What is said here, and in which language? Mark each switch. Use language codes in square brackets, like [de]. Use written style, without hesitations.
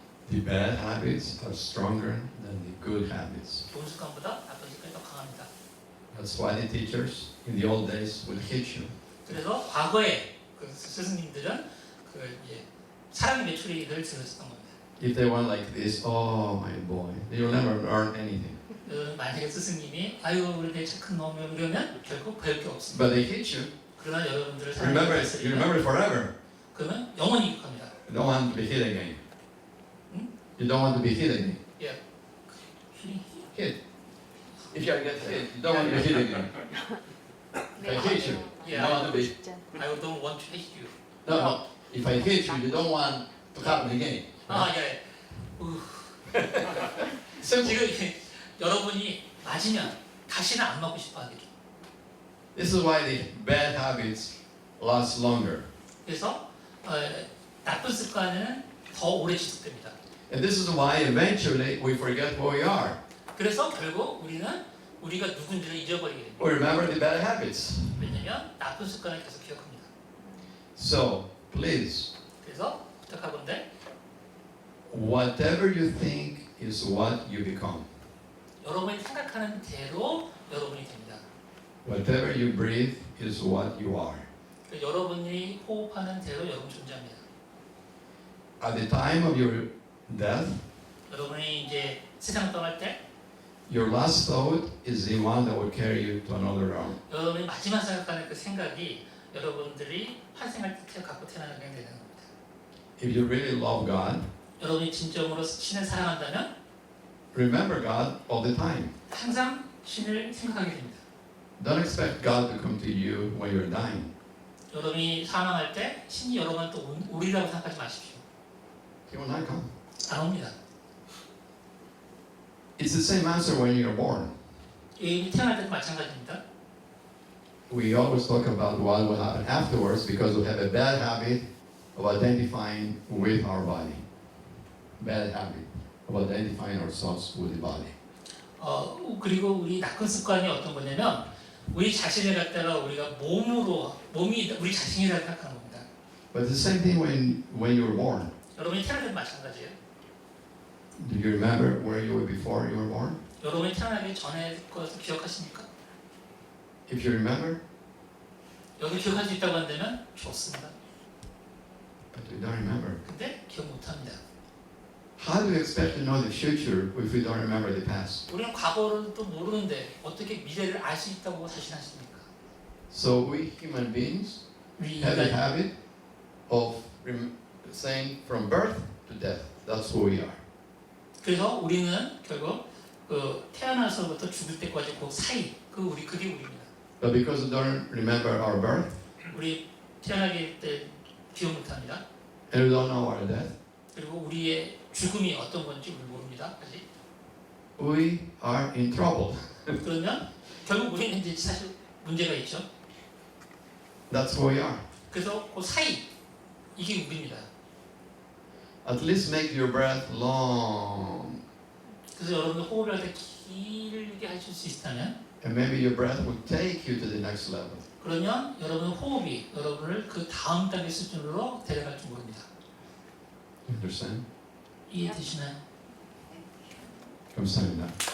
[en] The bad habits are stronger than the good habits. [ko] 좋은 습관보다 나쁜 습관이 더 강합니다. [en] That's why the teachers in the old days would hit you. [ko] 그래서 과거에 스승님들은 사랑의 메추리를 들었던 겁니다. [en] If they went like this, oh my boy, you'll never earn anything. [ko] 만약에 스승님이 아유 우리 내 착한 놈이 이러면 결국 배울 게 없습니다. [en] But they hit you. [ko] 그러나 여러분들을 [en] Remember it. You remember it forever. [ko] 그러면 영원히 기억합니다. [en] You don't want to be hit again. Hmm? You don't want to be hit again. [ko] 예. [en] Hit. If you get hit, you don't want to be hit again. If I hit you, you don't want to be. I don't want to hate you. No. If I hit you, you don't want to happen again. [ko] 아 예. 지금 여러분이 맞으면 다시는 안 맞고 싶어 하겠죠. [en] This is why the bad habits last longer. [ko] 그래서 나쁜 습관은 더 오래 지속됩니다. [en] And this is why eventually we forget who we are. [ko] 그래서 결국 우리는 우리가 누군지를 잊어버리게 됩니다. [en] We remember the bad habits. [ko] 왜냐면 나쁜 습관을 계속 기억합니다. [en] So, please, [ko] 그래서 부탁하건대 [en] whatever you think is what you become. [ko] 여러분이 생각하는 대로 여러분이 됩니다. [en] Whatever you breathe is what you are. [ko] 여러분이 호흡하는 대로 여러분 존재합니다. [en] At the time of your death, [ko] 여러분이 이제 세상을 떠날 때 [en] your last thought is the one that will carry you to another realm. [ko] 여러분이 마지막 생각하는 그 생각이 여러분들이 환생할 때 갖고 태어나게 되는 겁니다. [en] If you really love God, [ko] 여러분이 진정으로 신을 사랑한다면 [en] remember God all the time. [ko] 항상 신을 생각하게 됩니다. [en] Don't expect God to come to you when you're dying. [ko] 여러분이 사망할 때 신이 여러분을 또 오리라고 생각하지 마십시오. [en] He will not come. [ko] 안 옵니다. [en] It's the same answer when you're born. [ko] 예인이 태어날 때도 마찬가지입니다. [en] We always talk about what will happen afterwards because we have a bad habit of identifying with our body. Bad habit of identifying ourselves with the body. [ko] 그리고 우리 나쁜 습관이 어떤 거냐면 우리 자신을 갖다가 우리가 몸이 우리 자신이라고 생각하는 겁니다. [en] But the same thing when you were born. [ko] 여러분이 태어날 때도 마찬가지예요. [en] Do you remember where you were before you were born? [ko] 여러분이 태어나기 전에 것을 기억하십니까? [en] If you remember, [ko] 여기 기억할 수 있다고 한다면 좋습니다. [en] but we don't remember. [ko] 근데 기억 못합니다. [en] How do you expect to know the future if we don't remember the past? [ko] 우리는 과거를 또 모르는데 어떻게 미래를 알 수 있다고 자신하십니까? [en] So we human beings [ko] 우리 [en] have a [ko] 인간 [en] habit of saying from birth to death. That's who we are. [ko] 그래서 우리는 결국 그 태어나서부터 죽을 때까지 그 사이 그게 우리입니다. [en] But because we don't remember our birth [ko] 우리 태어나기 때 기억 못합니다. [en] and we don't know our death, [ko] 그리고 우리의 죽음이 어떤 건지 우리 모릅니다. 아직. [en] we are in trouble. [ko] 그러면 결국 우리는 이제 사실 문제가 있죠. [en] That's who we are. [ko] 그래서 그 사이 이게 우리입니다. [en] At least make your breath long, [ko] 그래서 여러분들 호흡을 할 때 길게 하실 수 있다면 [en] and maybe your breath will take you to the next level. [ko] 그러면 여러분 호흡이 여러분을 그 다음 단계 수준으로 데려갈 줄 모릅니다. [en] You understand? [ko] 이해되시나요? 감사합니다.